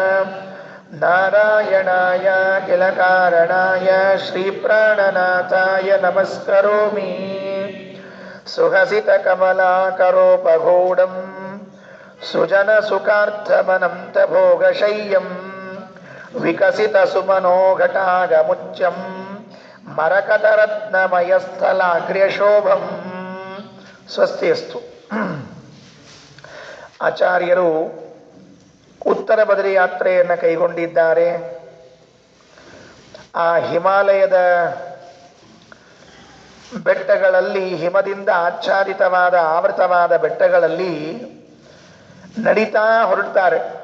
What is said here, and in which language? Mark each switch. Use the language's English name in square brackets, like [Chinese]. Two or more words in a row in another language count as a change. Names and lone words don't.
[Sanskrit] ನಾರಾಯಣಾಯ ಕಿಲ ಕಾರಣಾಯ ಶ್ರೀಪ್ರಾಣನಾಥಾಯ ನಮಸ್ಕರೋಮಿ ಸುಹಸಿತಕಮಲಾಕರೋಪಗೂಢಂ ಸುಜನಸುಖಾರ್ಥಮನಂತಭೋಗಶಯ್ಯಂ ವಿಕಸಿತಸುಮನೋಘಟಾಗಮುಚ್ಯಂ ಮರಕತರತ್ನಮಯಸ್ಥಲಾಗ್ರ್ಯಶೋಭಂ ಸ್ವಸ್ತಿಯಸ್ತು. [Kannada] ಆಚಾರ್ಯರು ಉತ್ತರ ಬದರಿ ಯಾತ್ರೆಯನ್ನು ಕೈಗೊಂಡಿದ್ದಾರೆ. ಆ ಹಿಮಾಲಯದ ಬೆಟ್ಟಗಳಲ್ಲಿ, ಹಿಮದಿಂದ ಆಚ್ಛಾದಿತವಾದ ಆವೃತವಾದ ಬೆಟ್ಟಗಳಲ್ಲಿ ನಡೀತಾ ಹೊರಡ್ತಾರೆ.